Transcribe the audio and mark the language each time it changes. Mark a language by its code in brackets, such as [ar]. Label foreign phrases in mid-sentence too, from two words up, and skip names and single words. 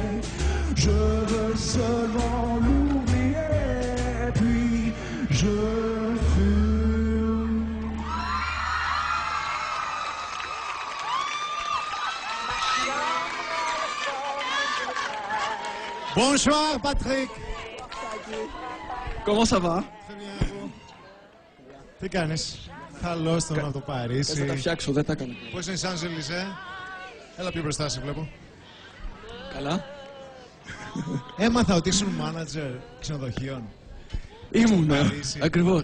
[fr] Je veux seulement l'oublier, puis je fume. Bonsoir, Patrick. Comment ça va? [el] Τι κάνεις? Καλώς τον από το Παρίσι. Θα τα φτιάξω, δεν τα έκανα. Πώς είναι η Σαντζελιζέ? Έλα πιο μπροστά σε βλέπω. Καλά. Έμαθα ότι ήσουν μάνατζερ ξενοδοχείων. Ήμουν, ακριβώς.